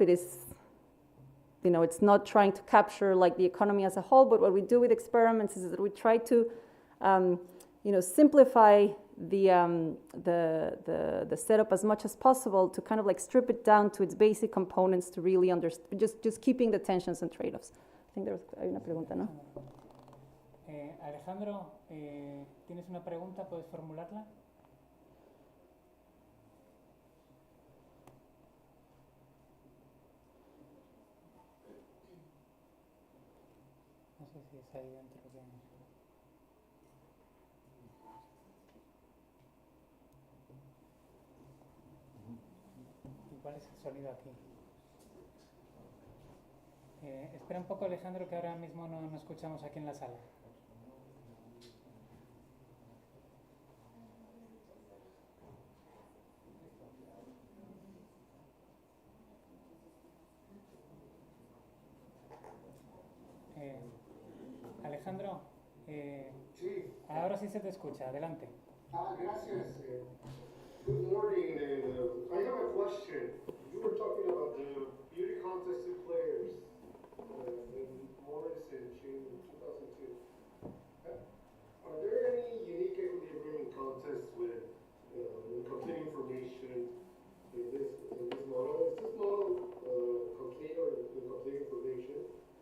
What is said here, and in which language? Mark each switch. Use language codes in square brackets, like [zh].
[en] It is, it's not trying to capture like the economy as a whole, but what we do with experiments is that we try to, simplify the setup as much as possible to kind of like strip it down to its basic components to really understand, just keeping the tensions and trade-offs. I think [es] hay una pregunta, ¿no? Alejandro, ¿tienes una pregunta? ¿Puedes formularla? No sé si es ahí dentro. ¿Cuál es el sonido aquí? Espera un poco, Alejandro, que ahora mismo no escuchamos aquí en la sala. Alejandro, sí. Ahora sí se te escucha, adelante. Gracias. [en] Good morning. I have a question. You were talking about the beauty contest in players in Morris and June 2002. Are there any unique equilibrium contests with complete information in this model? Is this model complete or incomplete information?